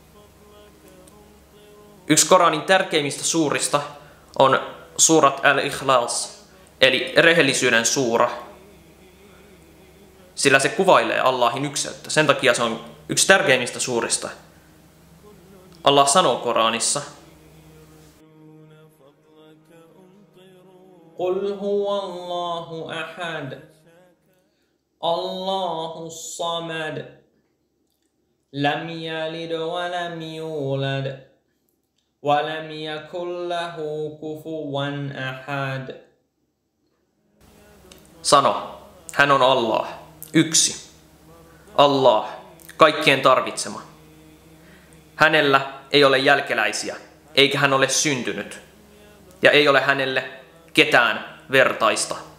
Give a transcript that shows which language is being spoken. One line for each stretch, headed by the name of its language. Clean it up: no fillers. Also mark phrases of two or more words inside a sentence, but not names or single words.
Finnish: Yksi Koranin tärkeimmistä suurista on surat al-Ikhlas, eli rehellisyyden suura. Sillä se kuvailee Allahin ykseyttä. Sen takia se on yksi tärkeimmistä suurista. Allah sanoo Koranissa:
Arabic: قل هو الله أحد الله الصمد لم يلد ولم يولد ولم يكن له كفوا أحد.
Finnish: Sano, hän on Allah, yksi. Allah, kaikkien tarvitsema. Hänellä ei ole jälkeläisiä, eikä hän ole syntynyt, ja ei ole hänelle ketään vertaista.